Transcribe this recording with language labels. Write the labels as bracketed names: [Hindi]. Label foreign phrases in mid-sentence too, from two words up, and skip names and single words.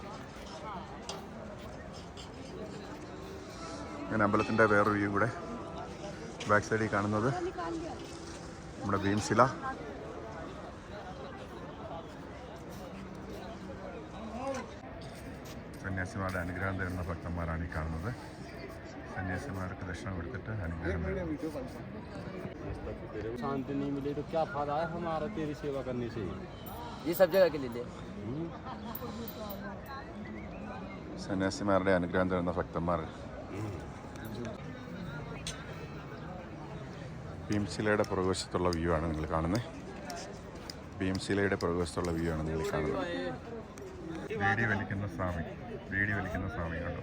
[Malayalam] ഞാൻ അമ്പലത്തിൻ്റെ വേറൊരു വ്യൂ കൂടെ [English] back side [Malayalam] കാണുന്നത് നമ്മുടെ ഭീംശില. സന്യാസിമാരുടെ അനുഗ്രഹം തരുന്ന ഭക്തന്മാരാണ് ഈ കാണുന്നത്. സന്യാസിമാർക്ക് ദക്ഷിണം കൊടുത്തിട്ട് അനുഗ്രഹം തരും. [Hindi] शांति नहीं मिले तो क्या फायदा है हमारा तेरी सेवा करने से? ये सब जगह के लिए [Malayalam] സന്യാസിമാരുടെ അനുഗ്രഹം തരുന്ന ഭക്തന്മാർ. ഭീംശിലയുടെ പുറകുവശത്തുള്ള വ്യൂ ആണ് നിങ്ങൾ കാണുന്നത്. ഭീംശിലയുടെ പുറകുവശത്തുള്ള വ്യൂ ആണ് നിങ്ങൾ കാണുന്നത്. വീടി വലിക്കുന്ന സ്വാമി കണ്ടോ.